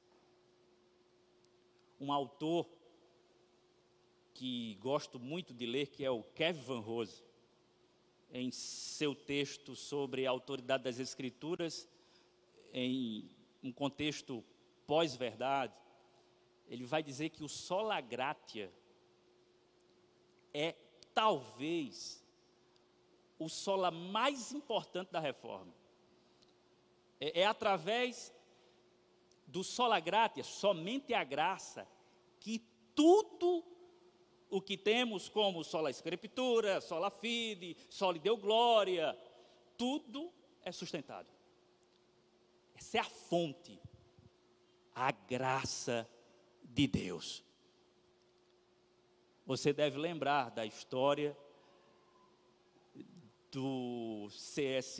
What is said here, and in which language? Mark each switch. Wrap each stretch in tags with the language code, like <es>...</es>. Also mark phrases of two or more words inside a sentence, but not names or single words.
<pt>Um autor que gosto muito de ler, que é o Kevin Van Rose, em seu texto sobre a autoridade das Escrituras, em um contexto pós-verdade, ele vai dizer que o</pt> <la>sola gratia</la> <pt>é talvez o sola mais importante da reforma. É através do</pt> <la>sola gratia,</la> <pt>somente a graça, que tudo o que temos como</pt> <la>sola escritura, sola fide, sola deu glória,</la> <pt>tudo é sustentado. Essa é a fonte, a graça de Deus. Você deve lembrar da história do C.S.</pt>